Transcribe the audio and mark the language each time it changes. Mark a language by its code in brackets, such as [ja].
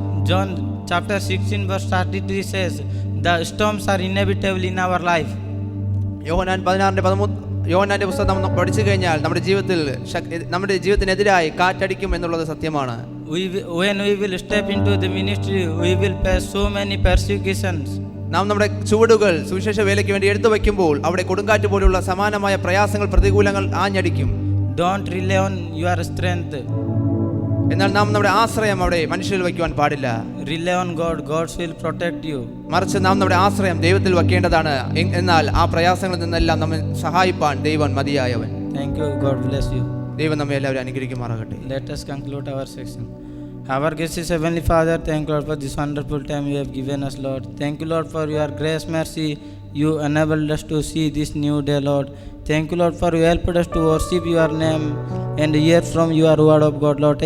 [en] John chapter 16 verse 33 says, the storms are inevitable in our life. [ml] യോഹന്നാൻ 16:13 പുസ്തകം നാം പഠിച്ചു കഴിഞ്ഞാൽ നമ്മുടെ ജീവിതത്തിനെതിരായി കാറ്റടിക്കും എന്നുള്ളത് സത്യമാണ്. [en] When we will step into the ministry, we will face so many persecutions. [ml] നാം നമ്മുടെ ചുവടുകൾ സുവിശേഷ വേലയ്ക്ക് വേണ്ടി എടുത്തു വയ്ക്കുമ്പോൾ അവിടെ കൊടുങ്കാറ്റ് പോലുള്ള സമാനമായ പ്രയാസങ്ങൾ പ്രതികൂലങ്ങൾ ആഞ്ഞടിക്കും. [en] Don't rely on your strength. [ml] എന്നാൽ നാം നമ്മുടെ ആശ്രയം അവിടെ മനുഷ്യരിൽ വയ്ക്കുവാൻ പാടില്ല. [en] Rely on God. God will protect you. [ml] മറിച്ച് നാം നമ്മുടെ ആശ്രയം ദൈവത്തിൽ വയ്ക്കേണ്ടതാണ്. എന്നാൽ ആ പ്രയാസങ്ങളിൽ നിന്നെല്ലാം നമ്മെ സഹായിപ്പാൻ ദൈവം മതിയായവൻ. [en] Thank you. God bless you. [ml] ദൈവം നമ്മെ എല്ലാവരും അനുഗ്രഹിക്കുമാറാകട്ടെ. [en] Let us conclude our section. Our gracious Heavenly Father, thank you, Lord, for this wonderful time you have given us, Lord. Thank you, Lord, for your grace, mercy. You enabled us to see this new day, Lord. Thank you, Lord, for you helped us to worship your name and hear from your word of God, Lord.